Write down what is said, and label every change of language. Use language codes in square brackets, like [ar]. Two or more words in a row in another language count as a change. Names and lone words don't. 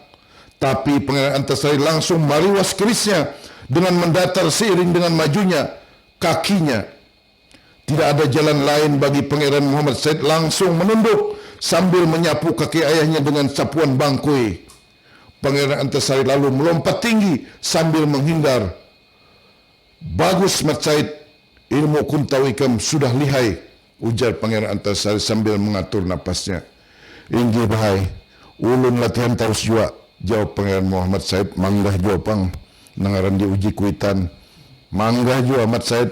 [id] Tapi Pangeran Antasari langsung mariwas kerisnya dengan mendatar seiring dengan majunya kakinya. Tidak ada jalan lain bagi Pangeran Muhammad Said langsung menunduk sambil menyapu kaki ayahnya dengan sapuan bangkoi. Pangeran Antasari lalu melompat tinggi sambil menghindar. Bagus Mat Said, ilmu kuntau ikam sudah lihai, ujar Pangeran Antasari sambil mengatur napasnya. [bjn] Inggih bahai, ulun latihan taus jua, jawab Pangeran Muhammad Said. Manggah jua pang, nangaran diuji kuitan. Manggah jua Mat Said.